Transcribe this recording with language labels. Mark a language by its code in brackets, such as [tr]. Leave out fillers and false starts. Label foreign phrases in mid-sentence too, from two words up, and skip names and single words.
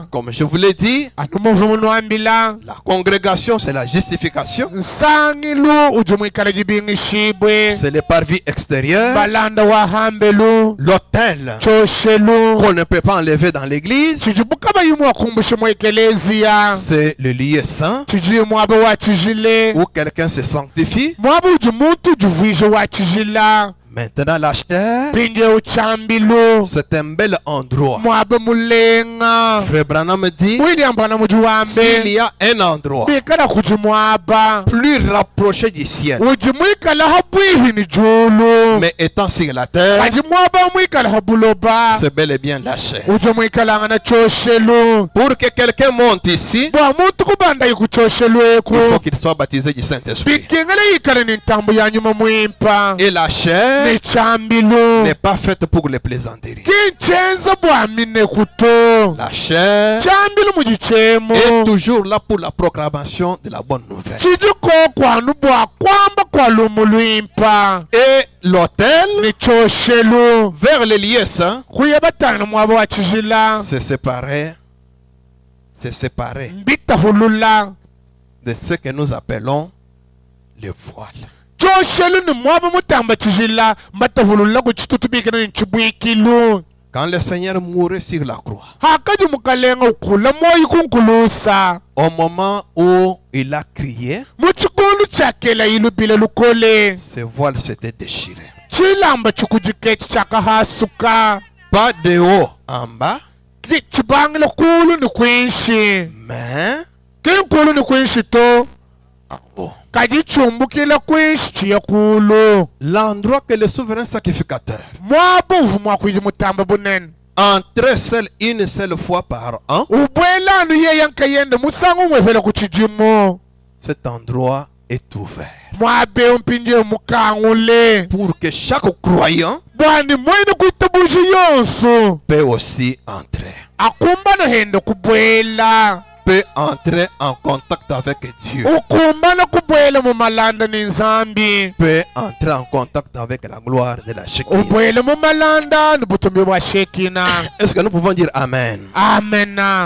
[fr] Comme je vous l'ai dit, [lua] anu muvu munwambila [fr] la congrégation c'est la justification. [lua] nsangilu uji mwikala jibingishibwe [fr] C'est les parvis extérieurs. [lua] balanda wa hambelu [fr] L'autel [lua] choshelu [fr] qu'on ne peut pas enlever dans l'église, [lua] chiji bukaba yimu wakumbushe mu ekelezia [fr] c'est le lieu saint [lua] chiji mwabo wachijile [fr] où quelqu'un se sanctifie. [lua] mwabo uji muntu juvije wachijila [fr] Maintenant, la chair, [lua] pinje uchambilu [fr] c'est un bel endroit. [lua] mwabe mulenga [fr] Frère Branham dit, [lua] William bwana [fr] s'il [lua] mujiwambe [fr] y a un endroit [lua] bikala kujimwaba [fr] plus rapproché du ciel, [lua] ujimwikala habwihi ni julu [fr] mais étant sur la terre, [lua] ajimwaba mwikala habuloba [fr] c'est bel et bien la chair. [lua] ujimwikala ngana choshelu [fr] Pour que quelqu'un monte ici, [lua] bwa muntu kubanda yikuchoshelu eku [fr] il faut qu'il soit baptisé du Saint-Esprit. [lua] bikingala yikala ni ntambu ya nyuma mwimpa [fr] Et la chair [lua] ni chambilu [fr] n'est pas faite pour les plaisanteries. [lua] kinchenza bwamine kuto [fr] La chair [lua] chambilu mujichemu [fr] est toujours là pour la proclamation de la bonne nouvelle. [lua] chijiko kwanu bwa kwamba kwalumu lwimpa [fr] Et l'autel, [lua] ni choshelu [fr] vers les lieux saints, [lua] kuye batano mwabo wachijila [fr] c'est séparé [lua] mbitahulula [fr] de ce que nous appelons le voile. [lua] choshelu ni mwabo mutamba chijila mbatahulula kuchitutubikana ni chibwikilu [fr] Quand le Seigneur mourait sur la croix, [lua] hakaji mukalenga ukula moyi kunkulusa [fr] au moment où il a crié, [lua] muchikulu chakela ilubile lukole [fr] ses voiles s'étaient déchirées. [lua] chilamba chikujikechi chakahasuka [fr] Pas de haut en bas, [lua] chibangile kulu ni kwinshi [fr] mais [lua] kinkulu ni kwinshi to [fr] en haut. [lua] kajichumbukila kwinshi chiyakulu [fr] L'endroit que le souverain sacrificateur [lua] mwabuvu mwakwiji mutamba bunene [fr] entrait seul une seule fois par an, [lua] ubwelanu yeyankayende musangu mwevele kuchijimu [fr] cet endroit est ouvert [lua] mwabe mpinje mukangule [fr] pour que chaque croyant [lua] bwani mwene kuitabuji yonso [fr] peut aussi entrer. [lua] akumbana hende kubwela [fr] peut entrer en contact avec Dieu. [lua] ukumbana kubwela mu malanda ni nzambi [fr] Peut entrer en contact avec la gloire de la Shekinah. [lua] ubwela mu malanda ni butumbi bwa Shekina. [fr] Est-ce que nous pouvons dire Amen? [lua] Amena.